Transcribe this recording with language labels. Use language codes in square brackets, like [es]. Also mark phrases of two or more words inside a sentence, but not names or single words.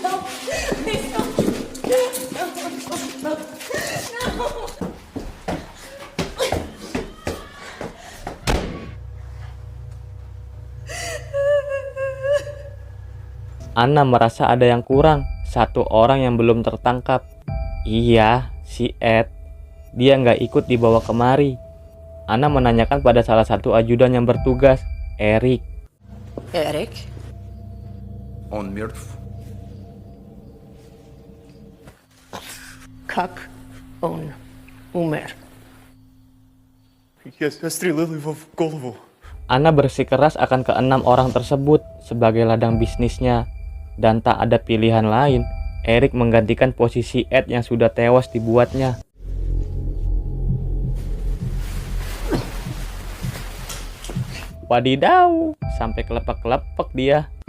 [id] Anna merasa ada yang kurang, 1 orang yang belum tertangkap. Iya, si Ed. Dia nggak ikut dibawa kemari. Anna menanyakan pada salah satu ajudan yang bertugas, Eric. Eric? [ru] Он мертв. Как он умер? Я застрелил его в голову. [id] Anna bersikeras akan ke-6 orang tersebut sebagai ladang bisnisnya. Dan tak ada pilihan lain, Eric menggantikan posisi Ed yang sudah tewas dibuatnya. Wadidaw, sampai kelepek-kelepek dia.